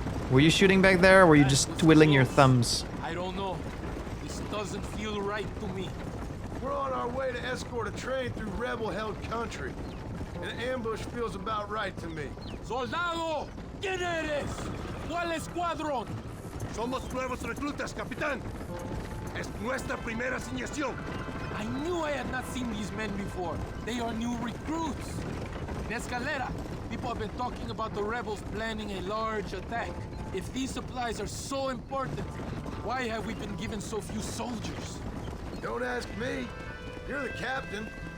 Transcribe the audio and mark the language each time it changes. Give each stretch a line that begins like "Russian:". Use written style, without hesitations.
English: Were you shooting back there, or were you just twiddling your thumbs? I don't know. This doesn't feel right to me. We're on our way to escort a train through rebel-held country. An ambush feels about right to me.
Spanish: Soldado! ¿Quién eres? ¿Cuál escuadrón? Somos nuevos reclutas, capitán. Es nuestra primera asignación.
English: I knew I had not seen these men before. They are new recruits. In Escalera, people have been talking about the rebels planning a large attack. If these supplies are so important, why have we been given so few soldiers? Don't ask me. You're the captain.